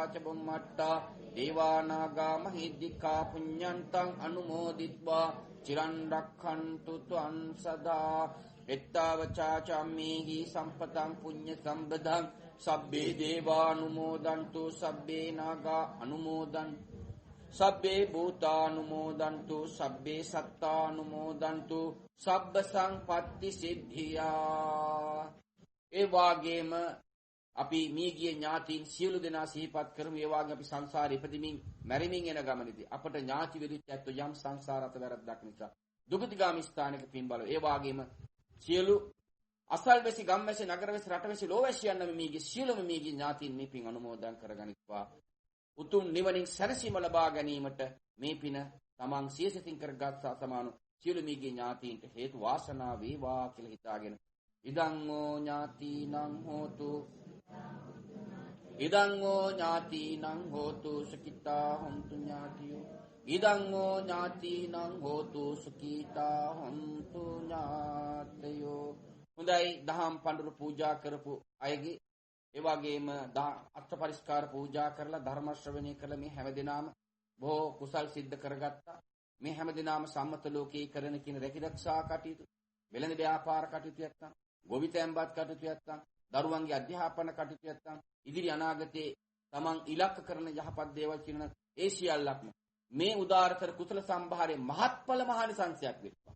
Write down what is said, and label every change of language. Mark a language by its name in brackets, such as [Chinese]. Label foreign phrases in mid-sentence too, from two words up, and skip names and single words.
[Pali] ච බුම්මට්ටා දේවානාගා මහිද්దికා පුඤ්ඤන්තං අනුමෝදිත්වා චිරන් රක්ඛන්තු ත්වං සදා එත්තවචා චම්මේහි සම්පතං පුඤ්ඤ සම්පදං සබ්බේ දේවානුමෝදන්තු සබ්බේ නාගා අනුමෝදන්තු සබ්බේ භූතානුමෝදන්තු සබ්බේ සත්තානුමෝදන්තු සබ්බ සංපත්ති සිද්ධියා. [Sinhala] ඒ වාගේම අපි මියගිය ඥාතීන් සියලු දෙනා සිහිපත් කරමු. ඒ වාගේ අපි සංසාරේ ඉපදෙමින් මැරෙමින් එන ගමනේදී අපට ඥාති වෙදිච්ච ඇත්තෝ යම් සංසාරත වැරද්දක් නිසා දුගතිගාමී ස්ථානයක පින් බල. ඒ වාගේම සියලු අසල්වැසි ගම්වැසි නගරවැසි රටවැසි ලෝවැසියන් නම් මේගේ සියලුම මේගේ ඥාතීන් මේ පින් අනුමෝදන් කරගනිත්වා උතුම් නිවනින් සැනසීම ලබා ගැනීමට මේ පින තමන් සියසිතින් කරගත් සමාන සියලු මේගේ ඥාතීන්ට හේතු වාසනා වේවා කියලා හිතාගෙන [Pali] ඉදං ඕ ඥාතිනං හෝතු ඉදං ඕ ඥාතිනං හෝතු සුඛිතා හොන්තු ඥාතියෝ ඉදං ඕ ඥාතිනං හෝතු සුඛිතා හොන්තු ඥාතයෝ. [Sinhala] හොඳයි දහම් පඬුරු පූජා කරපු අයගේ ඒ වගේම අත්ථ පරිස්කාර පූජා කරලා ධර්ම ශ්‍රවණය කළ මේ හැමදෙනාම බොහෝ කුසල් සිද්ධ කරගත්තා. මේ හැමදෙනාම සම්මත ලෝකේ කරන කින රැකිරක්ෂා කටයුතු වෙළඳ ව්‍යාපාර කටයුතු නැත්නම් ගොවිතැන්පත් කටයුතු නැත්නම් දරුවන්ගේ අධ්‍යාපන කටයුතු නැත්නම් ඉදිරි අනාගතයේ තමන් ඉලක්ක කරන යහපත් දේවල් කියන ඒ සියල්ලක්ම මේ උදාාරතර කුසල සම්භාරයේ මහත්ඵල මහානිසංසයක් වෙත්වා.